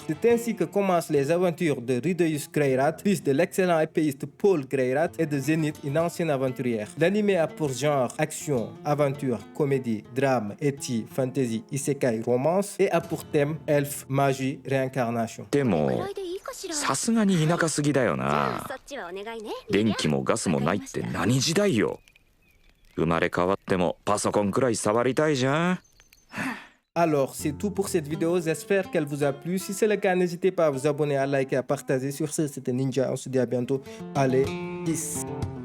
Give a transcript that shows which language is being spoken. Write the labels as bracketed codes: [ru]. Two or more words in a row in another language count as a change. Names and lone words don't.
[fr] C'est ainsi que commencent les aventures de Rudeus Greirat, fils de l'excellent épéiste Paul Greirat et de Zenith, une ancienne aventurière. L'anime a pour genre action, aventure, comédie, drame, ecchi, fantasy, isekai, romance et a pour thème elfe, magie, réincarnation. [ja] でもさすがに田舎すぎだよな。電気もガスもないって何時代よ。生まれ変わってもパソコンくらい触りたいじゃん。 [fr] Alors, c'est tout pour cette vidéo. J'espère qu'elle vous a plu. Si c'est le cas, n'hésitez pas à vous abonner, à liker, à partager. Sur ce, c'était Ninja. On se dit à bientôt. Allez, peace.